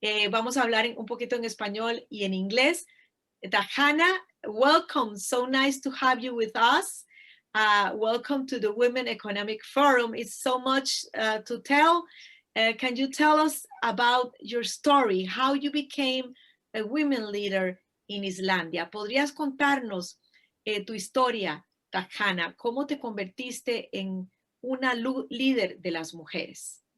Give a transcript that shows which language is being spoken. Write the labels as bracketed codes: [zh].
[es] Vamos a hablar un poquito en español y en inglés. [en] Tajana, welcome. So nice to have you with us. Welcome to the Women Economic Forum. It's so much to tell. Can you tell us about your story, how you became a women leader [es] en Islandia. ¿Podrías contarnos tu historia, Tajana? ¿Cómo te convertiste en una líder de las mujeres?